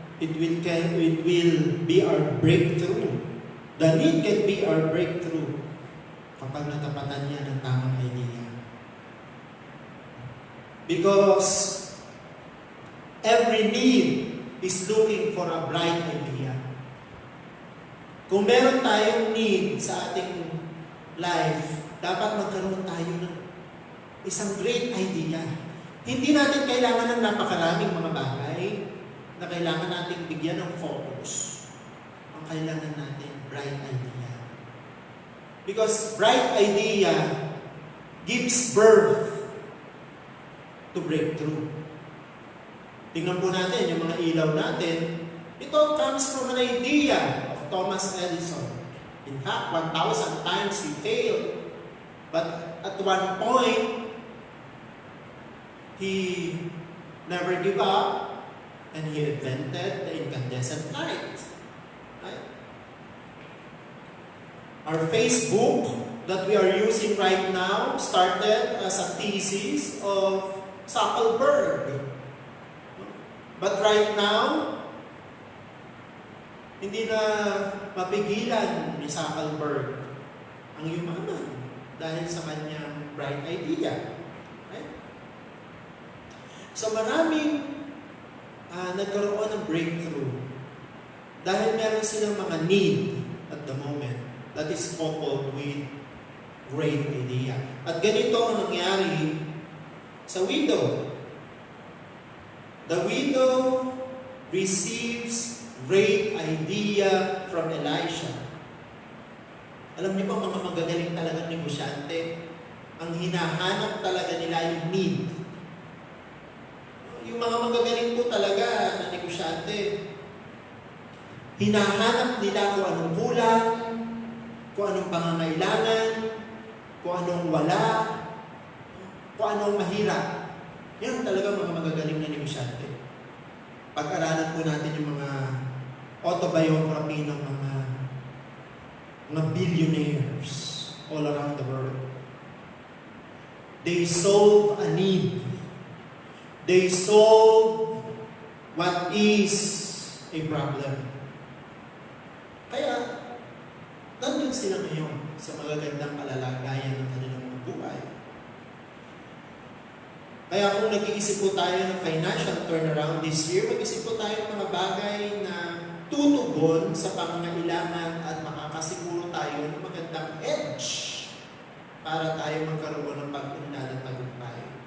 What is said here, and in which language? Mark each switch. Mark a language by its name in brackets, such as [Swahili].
[English] It will be our breakthrough. The need can be our breakthrough [Filipino] kapag natapatan niya ng tamang idea. [English] Because every need is looking for a bright idea. [Filipino] Kung meron tayong need sa ating life, dapat magkaroon tayo ng isang great idea. Hindi natin kailangan ng napakaraming mga bagay na kailangan nating bigyan ng focus. Ang kailangan natin, bright idea. [English] Because bright idea gives birth to breakthrough. [Filipino] Tingnan po natin yung mga ilaw natin. [English] Ito comes from an idea of Thomas Edison. In fact, 1,000 times he failed. But at one point, he never gave up and he invented the incandescent light. Right? Our Facebook that we are using right now started as a thesis of Zuckerberg. [Filipino] But right now, hindi na mapigilan ni Zuckerberg ang yumaman dahil sa kanyang bright idea. Right? So maraming nagkaroon ng breakthrough dahil meron silang mga need [English] at the moment that is coupled with great idea. [Filipino] At ganito ang nangyari sa widow. [English] The widow receives great idea from Elisha. [Filipino] Alam niyo ba, mga magagaling talagang negosyante, ang hinahanap talaga nila yung need. Yung mga magagaling po talaga na negosyante, hinahanap nila kung anong kulang, kung anong pangangailangan, kung anong wala, kung anong mahirap. Yan talaga mga magagaling na negosyante. Pag-aralan po natin yung mga autobiography ng mga billionaires [English] all around the world. They solve a need. They solve what is a problem. [Filipino] Kaya, nandun sila ngayon sa magagandang kalalagayan ng kanilang mga buhay. Kaya kung nag-iisip po tayo ng financial turnaround [English] this year, [Filipino] mag-isip po tayo ng mga bagay na tutugon sa pangangailangan at makakasiguro tayo ng magandang edge para tayo magkaroon ng pag-unlad at tagumpay.